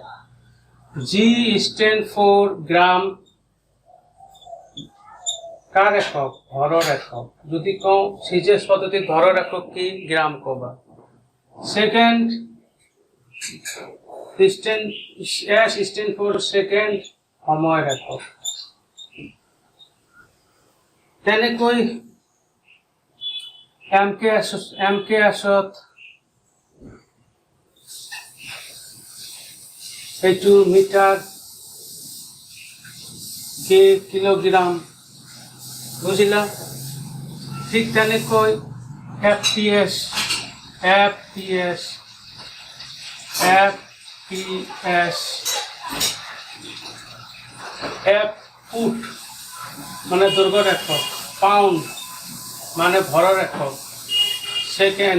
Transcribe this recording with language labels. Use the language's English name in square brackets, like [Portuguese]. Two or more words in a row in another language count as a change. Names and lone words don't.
[English] G stand for [Bangla] গ্রাম, কার একক? ভরের একক। যদি কও সিজিএস পদ্ধতির ভরের একক কি? গ্রাম কবা। সেকেন্ড [English] S stand for second, [Bangla] সময়ের একক। [Assamese] তেনেকৈ এমকেএছত এইটো মিটার, কে কিলোগ্রাম, বুঝিলা? ঠিক তেনেকৈ এফপিএস এফপিএস এফপিএস এফ ফুট মানে দৈর্ঘ্যের একক, পাউন্ড মানে ভরের একক, সেকেন্ড।